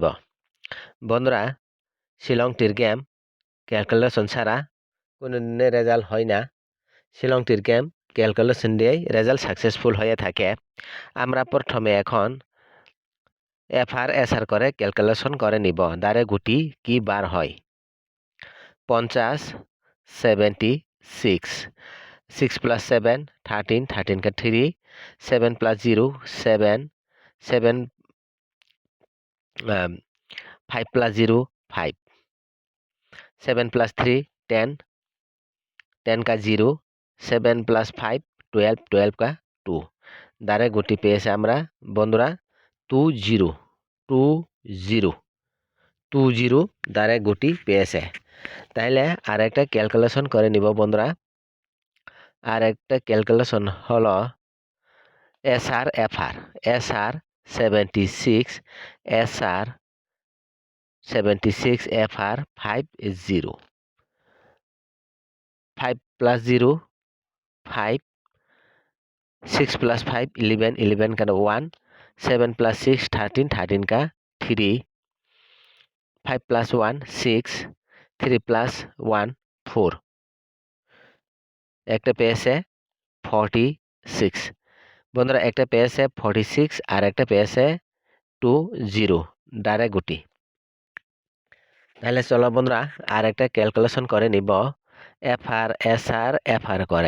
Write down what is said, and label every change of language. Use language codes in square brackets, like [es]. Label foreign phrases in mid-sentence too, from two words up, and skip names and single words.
[bn] বন্ধুরা, শিলংটির গেম ক্যালকুলেশন ছাড়া কোনো দিনে রেজাল্ট হয় না। শিলংটির গেম ক্যালকুলেশন দিয়েই রেজাল্ট সাকসেসফুল হয়ে থাকে। আমরা প্রথমে এখন এসআর করে ক্যালকুলেশন করে নিব। দ্বারে গুটি কি বার হয়? 50, 76, 6 plus 7 13, 13 का 3, 7 plus 0 7, 7 5 plus 0 5, 7 plus 3 10, 10 का 0, 7 plus 5 12, 12 का 2। দ্বারে গুটি পেয়েছে আমরা বন্ধুরা 20, 20 দ্বারে গুটি পেয়েছে। তাইলে আর একটা ক্যালকুলেশন করে নিব বন্ধুরা। আর একটা ক্যালকুলেশন হলো এসআর 76, এসআর 76, এফআর 50, 5 plus 0 5, 6 plus 5 11, 11 का 1, 7 plus 6 13, 13 का 3, 5 plus 1 6, 3 plus 1 4। একটা পেয়েছে 46। বন্ধুরা, একটা পেয়েছে 46 আর একটা পেয়েছে 20 ডাইরেক্ট গুটি। তাহলে চলো বন্ধুরা, আর একটা ক্যালকুলেশন করে নিব এফআর এসআর করে।